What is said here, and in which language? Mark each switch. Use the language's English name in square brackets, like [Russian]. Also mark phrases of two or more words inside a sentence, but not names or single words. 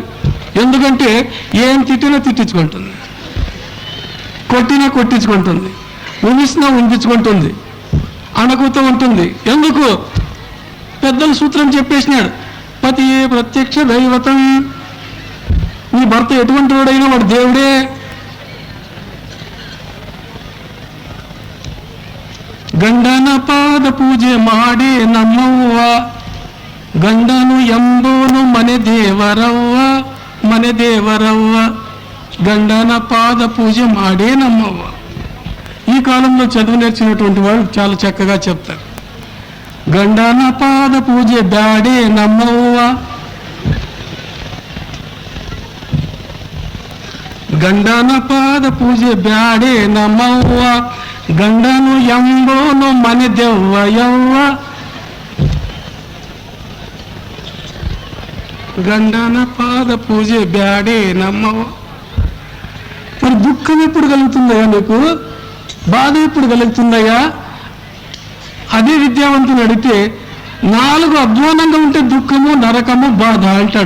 [Telugu] ఎందుకంటే ఏం తిట్టినా తిట్టించుకుంటుంది, కొట్టినా కొట్టించుకుంటుంది, ఉమిసినా ఉంపించుకుంటుంది, అనకుతూ ఉంటుంది. ఎందుకు? పెద్దల సూత్రం చెప్పేసినాడు, పతియే ప్రత్యక్ష దైవతం. నీ భర్త ఎటువంటి వాడైనా వాడు దేవుడే. [Kannada] ಗಂಡನ ಪಾದ ಪೂಜೆ ಮಾಡಿ ನಮ್ಮವ್ವ, ಗಂಡನು ಎಂಬೋನು ಮನೆ ದೇವರವ್ವ, ಗಂಡನ ಪಾದ ಪೂಜೆ ಮಾಡೆ ನಮ್ಮವ್ವ. [Telugu] ఈ కాలంలో చదువు నేర్చినటువంటి వాళ్ళు చాలా చక్కగా చెప్తారు. [Kannada] ಗಂಡನ ಪಾದ ಪೂಜೆ ಬ್ಯಾಡೆ ನಮ್ಮವ್ವ, ಗಂಡನ ಪಾದ ಪೂಜೆ ಬ್ಯಾಡೆ ನಮ್ಮವ್ವ, ಗಂಡನು ಎಂಬೋನು ಮನೆ ದೆವ್ವ. ಗಂಡನ ಪಾದ ಪೂಜೆ ಬ್ಯಾಡೆ ನಮ್ಮವ್ವ. [Telugu] మరి దుఃఖం ఎప్పుడు కలుగుతుందయ్యా నీకు? బాధ ఎప్పుడు కలుగుతుందయ్యా? అదే విద్యావంతుని అడిగితే 4 అధ్వానంగా ఉంటే దుఃఖము, నరకము, బాధ అంటాడు.